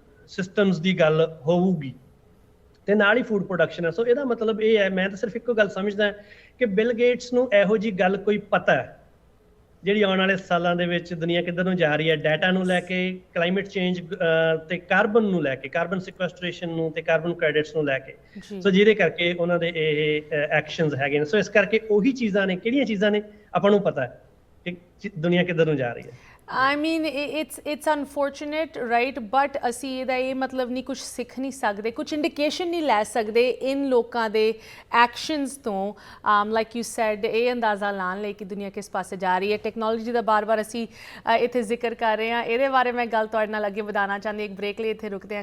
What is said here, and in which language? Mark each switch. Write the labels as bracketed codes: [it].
[pa] Systems ਦੀ ਗੱਲ ਹੋਊਗੀ, ਤੇ ਨਾਲ ਹੀ ਫੂਡ ਪ੍ਰੋਡਕਸ਼ਨ ਹੈ। ਸੋ ਇਹਦਾ ਮਤਲਬ ਇਹ ਹੈ, ਮੈਂ ਤਾਂ ਸਿਰਫ ਇੱਕੋ ਗੱਲ ਸਮਝਦਾ ਕਿ ਬਿਲ ਗੇਟਸ ਨੂੰ ਇਹੋ ਜਿਹੀ ਗੱਲ ਕੋਈ ਪਤਾ ਹੈ ਜਿਹੜੀ ਆਉਣ ਵਾਲੇ ਸਾਲਾਂ ਦੇ ਵਿੱਚ ਦੁਨੀਆ ਕਿੱਧਰ ਨੂੰ ਜਾ ਰਹੀ ਹੈ, ਡਾਟਾ ਨੂੰ ਲੈ ਕੇ, ਕਲਾਈਮੇਟ ਚੇਂਜ ਤੇ ਕਾਰਬਨ ਨੂੰ ਲੈ ਕੇ, ਕਾਰਬਨ ਸਿਕੁਐਸਟ੍ਰੇਸ਼ਨ ਨੂੰ ਤੇ ਕਾਰਬਨ ਕ੍ਰੈਡਿਟਸ ਨੂੰ ਲੈ ਕੇ। ਸੋ ਜਿਹਦੇ ਕਰਕੇ ਉਹਨਾਂ ਦੇ ਇਹ ਐਕਸ਼ਨਸ ਹੈਗੇ ਨੇ। ਸੋ ਇਸ ਕਰਕੇ ਉਹੀ ਚੀਜ਼ਾਂ ਨੇ, ਕਿਹੜੀਆਂ ਚੀਜ਼ਾਂ ਨੇ ਆਪਾਂ ਨੂੰ ਪਤਾ ਹੈ ਕਿ ਦੁਨੀਆ ਕਿੱਧਰ ਨੂੰ ਜਾ ਰਹੀ ਹੈ। [en] I mean, it's unfortunate, right? [pa] But ਅਸੀਂ ਇਹਦਾ ਇਹ ਮਤਲਬ ਨਹੀਂ ਕੁਝ ਸਿੱਖ ਨਹੀਂ ਸਕਦੇ, ਕੁਝ ਇੰਡੀਕੇਸ਼ਨ ਨਹੀਂ ਲੈ ਸਕਦੇ ਇਨ ਲੋਕਾਂ ਦੇ ਐਕਸ਼ਨਸ ਤੋਂ। [en] like you said, [pa] ਇਹ ਅੰਦਾਜ਼ਾ ਲਾਉਣ ਲਈ ਕਿ ਦੁਨੀਆ ਕਿਸ ਪਾਸੇ ਜਾ ਰਹੀ ਹੈ। ਟੈਕਨੋਲੋਜੀ ਦਾ ਬਾਰ-ਬਾਰ ਅਸੀਂ ਇੱਥੇ ਜ਼ਿਕਰ ਕਰ ਰਹੇ ਹਾਂ, ਇਹਦੇ ਬਾਰੇ ਮੈਂ ਗੱਲ ਤੁਹਾਡੇ ਨਾਲ ਅੱਗੇ ਵਧਾਉਣਾ ਚਾਹੁੰਦੀ। ਇੱਕ ਬ੍ਰੇਕ ਲਈ ਇੱਥੇ ਰੁਕਦੇ ਹਾਂ।